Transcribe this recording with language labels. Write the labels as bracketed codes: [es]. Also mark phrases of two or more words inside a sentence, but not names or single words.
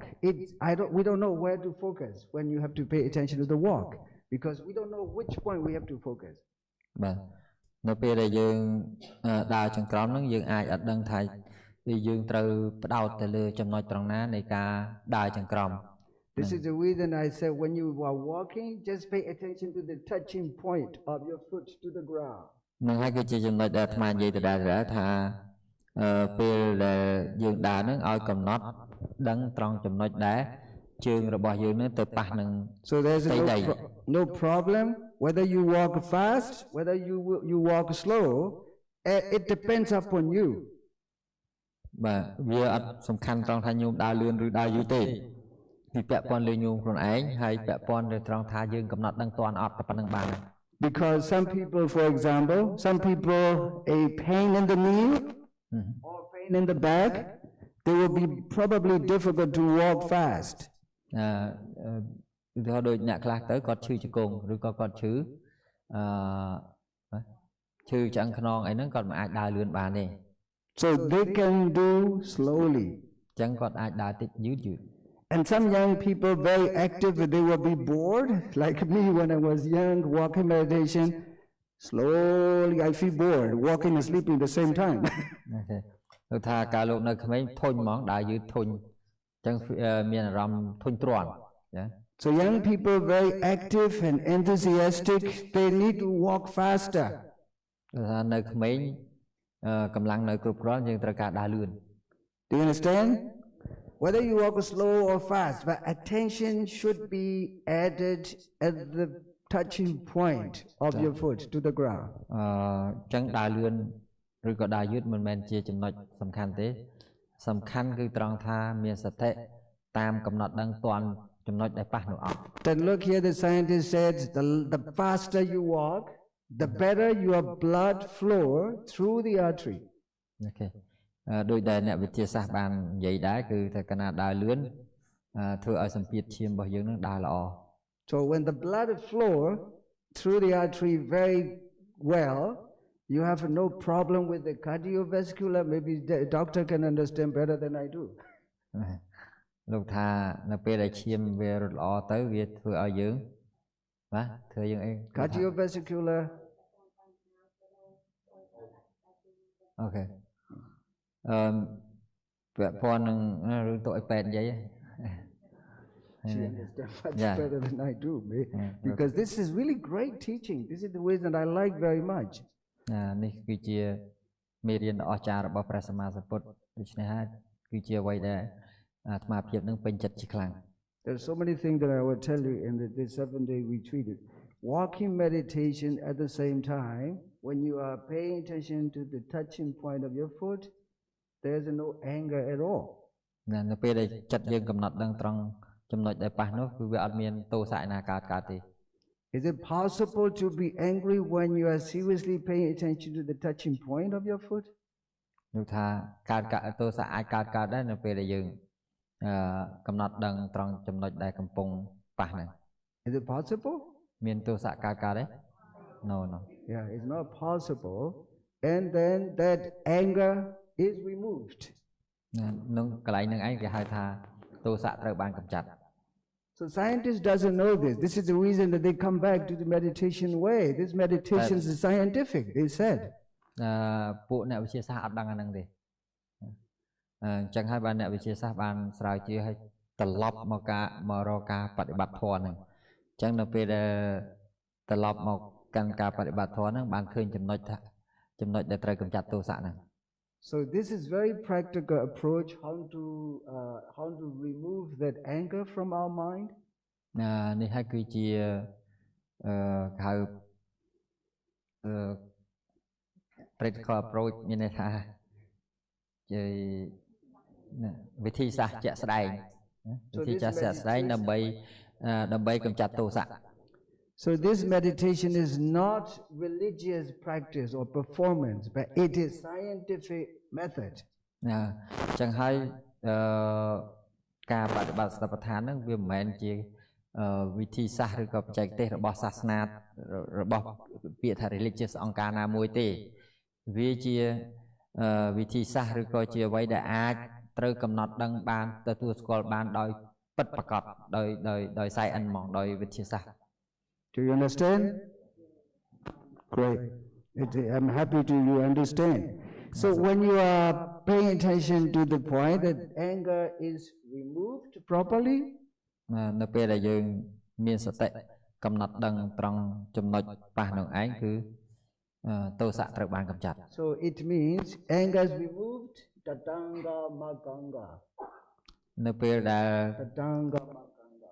[en] We don't know where to focus when you have to pay attention to the walk because we don't know which point we have to focus. [km] បាទនៅពេលដែលយើងដើរចង្ក្រមហ្នឹងយើងអាចអត់ដឹងថាយើងត្រូវផ្ដោតទៅលើចំណុចត្រង់ណានៃការដើរចង្ក្រម [en] This is the reason I said when you are walking, just pay attention to the touching point of your foot to the ground. [km] នឹងហើយគឺជាចំណុចដែលអាត្មានិយាយទៅដែរថាពេលដែលយើងដើរហ្នឹងឲ្យកំណត់ដឹងត្រង់ចំណុចដែលជើងរបស់យើងនឹងទៅប៉ះនឹង [en] So there's no problem whether you walk fast, whether you walk slow, it depends upon you. [km] បាទវាអត់សំខាន់ត្រង់ថាញោមដើរលឿនឬដើរយូរទេវាពាក់ព័ន្ធលើញោមខ្លួនឯងហើយពាក់ព័ន្ធលើត្រង់ថាយើងកំណត់ដឹងតាន់អត់តែប៉ុណ្្នឹងបាន [en] Because some people, for example, a pain in the knee or pain in the back, they will be probably difficult to walk fast. [km] ឧទាហរណ៍ដូចអ្នកខ្លះទៅគាត់ឈឺជង្គង់ឬក៏គាត់ឈឺឆ្អឹងខ្នងអីហ្នឹងគាត់មិនអាចដើរលឿនបានទេ [en] So they can do slowly. [km] អញ្ចឹងគាត់អាចដើរតិចយឺត [en] And some young people very active, they will be bored, like me when I was young, walking meditation. Slowly I feel bored, walking and sleeping at the same time. [km] គឺថាកាលលោកនៅក្មេងធុញហ្មងដើរយឺតធុញអញ្ចឹងមានអារម្មណ៍ធុញទ្រាន់ចា [en] So young people very active and enthusiastic, they need to walk faster. [km] គឺថានៅក្មេងកម្លាំងនៅគ្រប់គ្រាន់យើងត្រូវការដើរលឿន [en] Do you understand? Whether you walk slow or fast, but attention should be added at the touching point of your foot to the ground. [km] អញ្ចឹងដើរលឿនឬក៏ដើរយឺតមិនមែនជាចំណុចសំខាន់ទេសំខាន់គឺត្រង់ថាមានសតិតាមកំណត់ដឹងតាន់ចំណុចដែលប៉ះនោះអត់ [en] Then look here, the scientist said the faster you walk, the better your blood flow through the artery. [km] អូខេដោយដែលអ្នកវិទ្យាសាស្ត្របាននិយាយដែរគឺថាកាលណាដើរលឿនធ្វើឲ្យសម្ពាធឈាមរបស់យើងនឹងដើរល្អ [en] So when the blood flow through the artery very well, you have no problem with the cardiovascular. Maybe the doctor can understand better than I do. [km] លោកថានៅពេលដែលឈាមវារត់ល្អទៅវាធ្វើឲ្យយើងបាទធ្វើយើងអី Cardiovascular. អូខេពាក់ព័ន្ធនឹងរឿងទៅឲ្យពេទ្យនិយាយ [en] She understands much better than I do, because this is really great teaching. This is the way that I like very much. [km] នេះគឺជាមេរៀនដ៏អស្ចារ្យរបស់ព្រះសម្មាសម្ពុទ្ធដូច្នេះហើយគឺជាអ្វីដែលអាត្មាភាពនឹងពេញចិត្តជាខ្លាំង [en] There are so many things that I will tell you in this 7-day retreat. Walking meditation at the same time, when you are paying attention to the touching point of your foot, there is no anger at all. [km] នៅពេលដែលចិត្តយើងកំណត់ដឹងត្រង់ចំណុចដែលប៉ះនោះគឺវាអត់មានទោសៈណាកើតទេ [en] Is it possible to be angry when you are seriously paying attention to the touching point of your foot? [km] នោះថាកើតទោសៈអាចកើតដែរនៅពេលដែលយើងកំណត់ដឹងត្រង់ចំណុចដែលកំពុងប៉ះហ្នឹង [en] Is it possible? [km] មានទោសៈកើតទេ No [en] Yeah, it's not possible. And then that anger is removed. [km] នឹងកន្លែងហ្នឹងឯងគេហៅថាទោសៈត្រូវបានកម្ចាត់ [en] So scientists doesn't know this. This is the reason that they come back to the meditation way. This meditation is scientific, they said. [km] ពួកអ្នកវិទ្យាសាស្ត្រអត់ដឹងអាហ្នឹងទេអញ្ចឹងហើយបានអ្នកវិទ្យាសាស្ត្របានស្រាវជ្រាវឲ្យត្រឡប់មករកការបប្រតិបត្តិធម៌ហ្នឹងអញ្ចឹងនៅពេលដែលត្រឡប់មកកាន់ការបប្រតិបត្តិធម៌ហ្នឹងបានឃើញចំណុចដែលត្រូវកម្ចាត់ទោសៈហ្នឹង [en] So this is very practical approach how to remove that anger from our mind. [km] នេះហើយគឺជាហៅ [en] practical approach [km] មានន័យថាវិធីសាស្ត្រជាក់ស្ដែងវិធីសាស្ត្រជាក់ស្ដែងដើម្បីកម្ចាត់ទោសៈ [en] So this meditation is not religious practice or performance, but it is scientific method. [km] ចឹងហើយការបដិបត្តិសតិប្បដ្ឋានហ្នឹងវាមិនមែនជាវិធីសាស្ត្រឬក៏បច្ចេកទេសរបស់សាសនារបស់ពាក្យថា religious អង្គការណាមួយទេវាជាវិធីសាស្ត្រឬក៏ជាអ្វីដែលអាចត្រូវកំណត់ដឹងបានទទួលស្គាល់បានដោយពិតប្រាកដដោយ science ហ្មងដោយវិទ្យាសាស្ត្រ [en] Do you understand? Great. I'm happy to you understand. So when you are paying attention to the point that anger is removed properly, [km] នៅពេលដែលយើងមានសតិកំណត់ដឹងត្រង់ចំណុចប៉ះនឹងឯងគឺទោសៈត្រូវបានកម្ចាត់ [en] So it means anger is removed, tatanga maganga. [km] នៅពេលដែល Tatanga maganga.